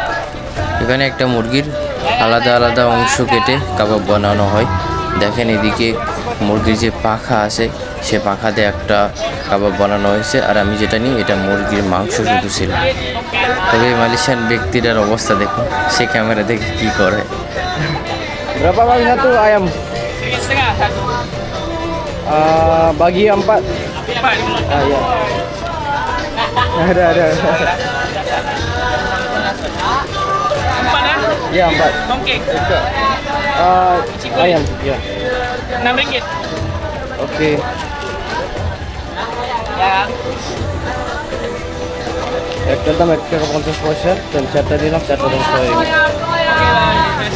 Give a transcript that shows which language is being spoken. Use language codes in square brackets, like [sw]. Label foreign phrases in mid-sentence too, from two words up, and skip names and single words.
[bn] এখানে একটা মুরগির আলাদা আলাদা অংশ কেটে কাবাব বানানো হয়। দেখেন এদিকে মুরগির যে পাখা আছে সে পাখা দিয়ে একটা কাবাব বানানো হয়েছে, আর আমি যেটা নিই এটা মুরগির মাংস শুধু ছিল। তবে এই মালয়েশিয়ান ব্যক্তিটার অবস্থা দেখুন, সে ক্যামেরা দেখে কি করে। [ms] Berapa bang satu ayam? 3,5 satu. Bagi 4. Ah ya. Ada. Empat ya? Ya 4. Tongkek. Ayam. Ya. RM6. Oke. Ya. [bn] একটার দাম 1 টাকা 50 পয়সা, তো চারটা দিলাম, চারটা দাম 100 টাকা। Oke,